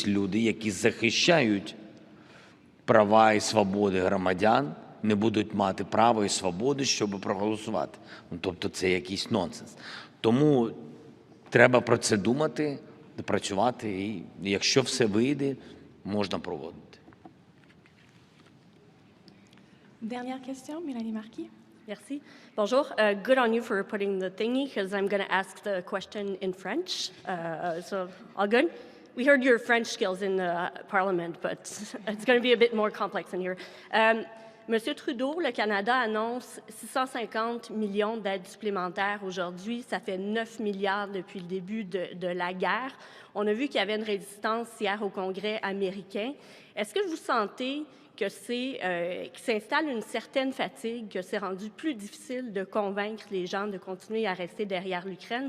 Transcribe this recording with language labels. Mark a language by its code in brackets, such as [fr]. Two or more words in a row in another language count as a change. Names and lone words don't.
[uk] Люди, які захищають права і свободи громадян, не будуть мати права і свободи, щоб проголосувати. Тобто це якийсь нонсенс. Тому треба про це думати, працювати, і якщо все вийде, можна проводити. [fr] Dernière question, Mélanie Marquis. Merci. Bonjour. [en] Good on you for putting the thingy, because I'm going to ask the question in French. So, all good? We heard your French skills in the Parliament, but it's going to be a bit more complex in here. [fr] Monsieur Trudeau, le Canada annonce 650 millions d'aides supplémentaires aujourd'hui. Ça fait 9 milliards depuis le début de la guerre. On a vu qu'il y avait une résistance hier au Congrès américain. Est-ce que vous sentez que qu'il s'installe une certaine fatigue, que c'est rendu plus difficile de convaincre les gens de continuer à rester derrière l'Ukraine?